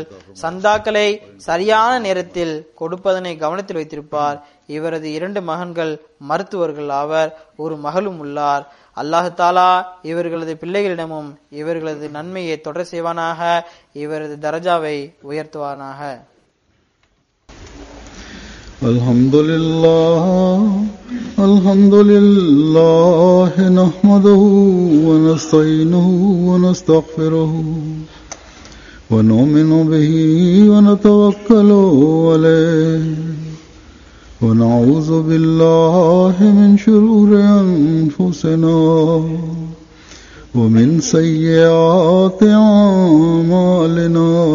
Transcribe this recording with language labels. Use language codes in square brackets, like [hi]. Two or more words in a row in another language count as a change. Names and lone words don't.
[ta] சந்தாக்களை சரியான நேரத்தில் கொடுப்பதனை கவனத்தில் வைத்திருப்பார். இவரது 2 மகன்கள் மருத்துவர்கள் ஆவர். ஒரு மகளும் உள்ளார். [ar] الله تعالى [ta] இவர்களது பிள்ளைகளிடமும் இவர்களது நன்மையை தொடர் செய்வானாக. இவரது தரஜாவை உயர்த்துவானாக. [ar] الحمد لله نحمده ونستعينه ونستغفره ونؤمن به ونتوكل عليه ونعوذ بالله من شرور أنفسنا ومن سيئات أعمالنا